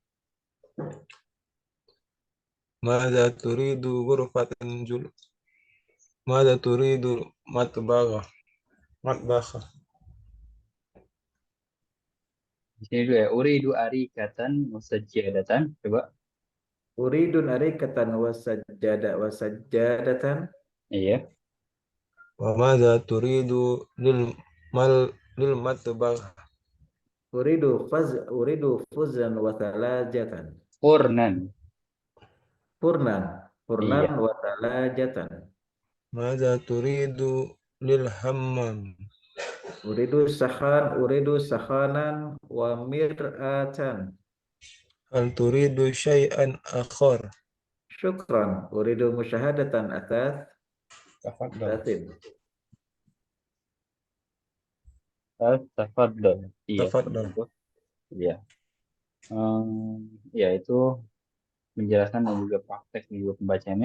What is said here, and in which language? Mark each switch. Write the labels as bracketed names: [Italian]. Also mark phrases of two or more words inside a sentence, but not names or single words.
[Arabic] ماذا تريد غرفة جلوس. ماذا تريد مطبخ. Matbakha. [Indonesian] di sini dulu ya. [Arabic] أريد أريكة مسجدة. [Indonesian] Coba. [Arabic] أريد أريكة وسجادة. [Indonesian] Iya. [Arabic] وماذا تريد للمطبخ. أريد فرنا وثلاجة. Furnan. فرنا فرنا [Indonesian] Iya. [Arabic] وثلاجة. ماذا تريد للحمام. أريد سخانا ومرآة. هل تريد شيئا آخر. شكرا أريد مشاهدة atas. Tafadhal. Tatim. [Indonesian] Tafadhol. Iya, seperti [Arabic] Tafadhal. [Indonesian] itu. Iya. Ya itu penjelasan dan juga praktek juga pembacanya.